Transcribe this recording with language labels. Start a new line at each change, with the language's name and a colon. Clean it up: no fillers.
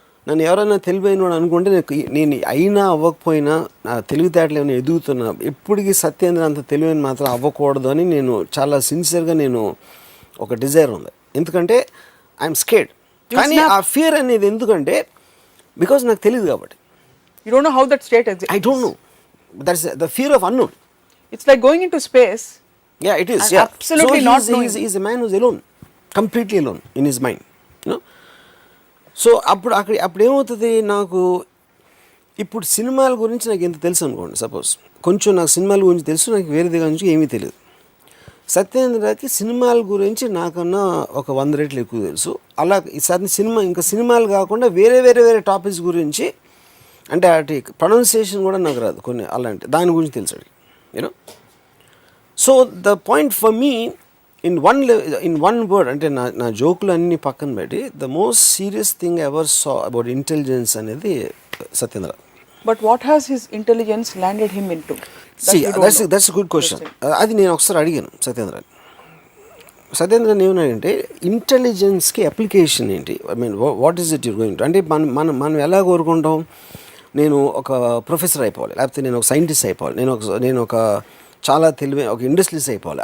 Telugu: నన్ను ఎవరైనా తెలివైన వాడు అనుకుంటే నేను అయినా అవ్వకపోయినా నా తెలివితేటలు ఏమైనా ఎదుగుతున్నా, ఎప్పటికీ సత్యేంద్ర అంత తెలివైన మాత్రం అవ్వకూడదు అని నేను చాలా సిన్సియర్గా నేను ఒక డిజైర్ ఉంది. ఎందుకంటే
English: I'm scared.
Telugu: కానీ ఆ ఫియర్ అనేది ఎందుకంటే బికాజ్ నాకు తెలియదు కాబట్టి.
English: You don't know how that state exists. I don't know. That's the fear of unknown. It's like going into space. Yeah, it is. And Yeah. absolutely so not knowing. He's a man who's alone, completely alone in his mind. You know.
Telugu: So అప్పుడు ఏమవుతుంది, నాకు ఇప్పుడు సినిమాల గురించి నాకు ఎంత తెలుసు అనుకోండి, సపోజ్ కొంచెం నాకు సినిమాల గురించి తెలుసు, నాకు వేరే దగ్గర నుంచి ఏమీ తెలియదు. సత్యేంద్రకి సినిమాల గురించి నాకన్నా ఒక 100 రెట్లు ఎక్కువ తెలుసు. అలా సినిమాలు కాకుండా వేరే టాపిక్స్ గురించి, అంటే అటు ప్రొనౌన్సియేషన్ కూడా నాకు రాదు కొన్ని, అలాంటి దాని గురించి తెలుసు you know.
English: so the point for me in one word,
Telugu: అంటే నా జోకులు అన్నీ పక్కన పెట్టి,
English: the most serious thing ever saw about intelligence
Telugu: అనేది Satyendra.
English: But what has his intelligence landed him into? That's a good question.
Telugu: అది నేను ఒకసారి అడిగాను సత్యేంద్రని ఏమన్నాడంటే, ఇంటెలిజెన్స్కి అప్లికేషన్ ఏంటి,
English: I mean what is it you're going to,
Telugu: అంటే మనం ఎలా కోరుకుంటాం, నేను ఒక ప్రొఫెసర్ అయిపోవాలి, లేకపోతే నేను ఒక సైంటిస్ట్ అయిపోవాలి, నేను ఒక చాలా తెలివైన ఒక ఇండస్ట్రియలిస్ట్ అయిపోవాలి.